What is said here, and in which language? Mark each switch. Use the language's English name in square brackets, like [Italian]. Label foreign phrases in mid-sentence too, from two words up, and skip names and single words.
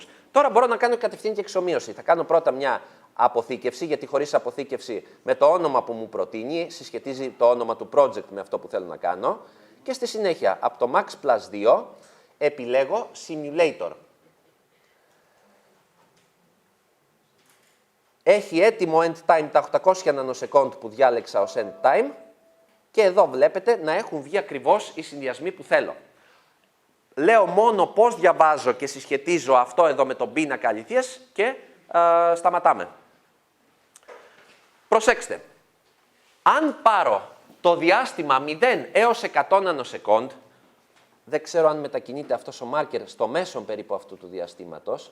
[Greek] Τώρα μπορώ να κάνω κατευθείαν και εξομοίωση. Θα κάνω πρώτα μια αποθήκευση, γιατί χωρίς αποθήκευση με το όνομα που μου προτείνει, συσχετίζει το όνομα του project με αυτό που θέλω να κάνω. Και στη συνέχεια, από το [English] max plus 2, [Greek] επιλέγω simulator. Έχει έτοιμο [English] end time [Greek] τα 800 nanosecond που διάλεξα ως [English] end time [Greek] και εδώ βλέπετε να έχουν βγει ακριβώς οι συνδυασμοί που θέλω. Λέω μόνο πώς διαβάζω και συσχετίζω αυτό εδώ με τον πίνακα αληθείας και σταματάμε. Προσέξτε, αν πάρω το διάστημα 0 έως 100 nanosecond, δεν ξέρω αν μετακινείται αυτός ο marker στο μέσον περίπου αυτού του διαστήματος.